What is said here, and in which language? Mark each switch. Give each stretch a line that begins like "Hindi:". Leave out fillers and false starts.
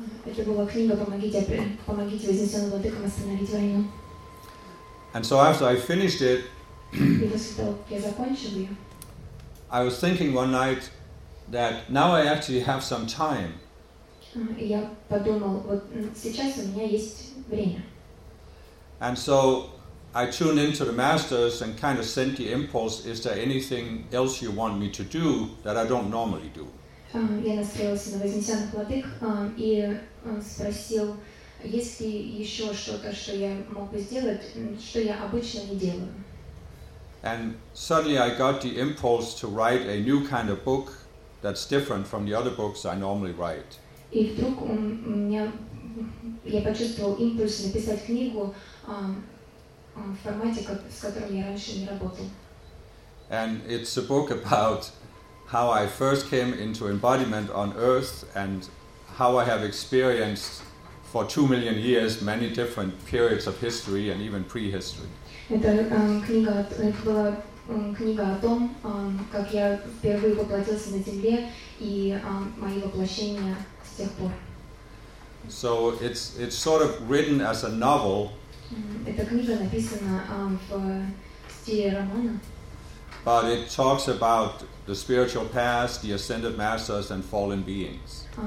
Russian: Это была книга «Помогите вознесенным владыкам остановить войну».
English: And so after I finished it,
Russian: и после того, как я закончил ее,
English: I was thinking one night that now I actually have some time.
Russian: Я подумал, вот сейчас у меня есть время.
English: And so I tuned into the masters and kind of sent the impulse, is there anything else you want me to do that I don't normally do?
Russian: Я настроился на вознесенных владык и спросил, есть ли еще что-то, что я мог бы сделать, что я обычно не делаю.
English: And suddenly I got the impulse to write a new kind of book that's different from the other books I normally write.
Russian: И вдруг я почувствовал импульс написать книгу в формате, с которым я раньше не работал.
English: And it's a book about how I first came into embodiment on Earth and how I have experienced for 2 million years many different periods of history and even prehistory.
Russian: Это была книга о том, как я впервые воплотился на Земле и мои воплощения.
English: So it's sort of written as a novel. But it talks about the spiritual past, the ascended masters, and fallen beings.